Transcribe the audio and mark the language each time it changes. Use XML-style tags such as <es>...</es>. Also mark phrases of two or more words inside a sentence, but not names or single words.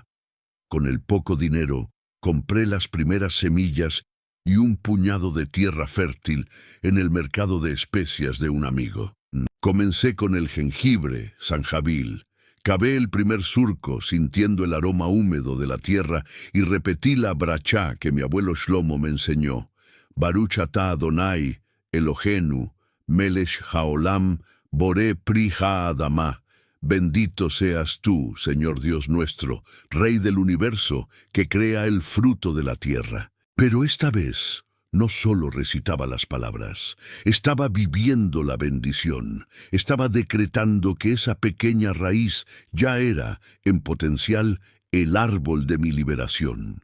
<es>Con el poco dinero, compré las primeras semillas y un puñado de tierra fértil en el mercado de especias de un amigo. Comencé con el jengibre, sanjabil. Cavé el primer surco, sintiendo el aroma húmedo de la tierra, y repetí la brachá que mi abuelo Shlomo me enseñó.</es> <he>ברוך אתה אדוני, אלוהינו, מלך העולם, בורא פרי האדמה.</he> <es>Bendito seas tú, Señor Dios nuestro, Rey del universo, que crea el fruto de la tierra. Pero esta vez no solo recitaba las palabras, estaba viviendo la bendición, estaba decretando que esa pequeña raíz ya era, en potencial, el árbol de mi liberación.</es>